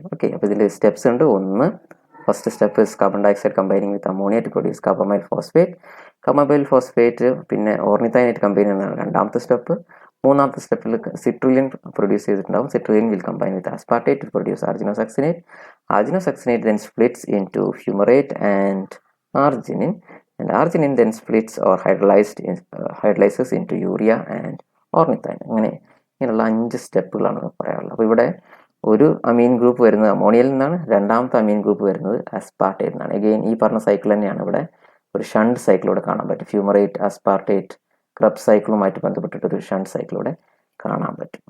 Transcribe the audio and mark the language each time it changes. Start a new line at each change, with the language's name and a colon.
Malayalam: Okay, അപ്പോൾ ഇതിൽ steps ഉണ്ട്. ഒന്ന്,
English: First step is carbon dioxide combining with ammonia to produce carbamyl phosphate.
Malayalam: Carbamyl phosphate പിന്നെ ഓർണിത്തൈനായിട്ട് combine ചെയ്യുന്നതാണ് രണ്ടാമത്തെ സ്റ്റെപ്പ്. മൂന്നാമത്തെ സ്റ്റെപ്പിൽ സിട്രുലിൻ പ്രൊഡ്യൂസ് ചെയ്തിട്ടുണ്ടാവും.
English: Citrulline will combine with aspartate to produce argininosuccinate. Argininosuccinate then splits into fumarate and arginine, and arginine then splits or hydrolyzes into urea and ornithine.
Malayalam: ഇങ്ങനെയുള്ള 5 സ്റ്റെപ്പുകളാണ് പറയാനുള്ളത്. അപ്പോൾ ഇവിടെ ഒരു അമീൻ ഗ്രൂപ്പ് വരുന്നത് അമോണിയയിൽ നിന്നാണ്, രണ്ടാമത്തെ അമീൻ ഗ്രൂപ്പ് വരുന്നത് അസ്പാർട്ടേറ്റിൽ നിന്നാണ്. അഗെയിൻ ഈ പറഞ്ഞ സൈക്കിൾ തന്നെയാണ് ഇവിടെ ഒരു ഷണ്ട് സൈക്കിളൂടെ കാണാൻ പറ്റും. ഫ്യൂമറേറ്റ്, അസ്പാർട്ടേറ്റ്, ക്രബ് സൈക്കിളുമായിട്ട് ബന്ധപ്പെട്ടിട്ട് ഒരു ഷണ്ട് സൈക്കിളൂടെ കാണാൻ പറ്റും.